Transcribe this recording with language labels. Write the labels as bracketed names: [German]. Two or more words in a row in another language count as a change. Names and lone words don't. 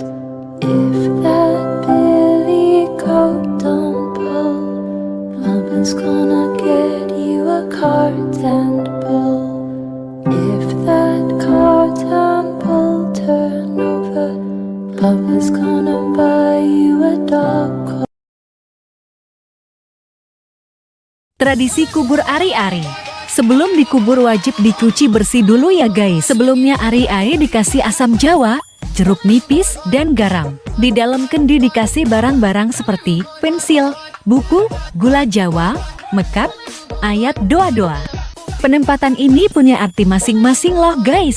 [English] If that billy goat don't pull, Papa's gonna get you a cart and bull. If that cart and bull turn over, Papa's gonna buy you a dog. [Indonesian] Tradisi kubur ari-ari Sebelum dikubur wajib dicuci bersih dulu ya guys. Sebelumnya ari-ari dikasih asam jawa, jeruk nipis, dan garam. Di dalam kendi dikasih barang-barang seperti pensil, buku, gula jawa, mekap, ayat doa-doa. Penempatan ini punya arti masing-masing loh guys.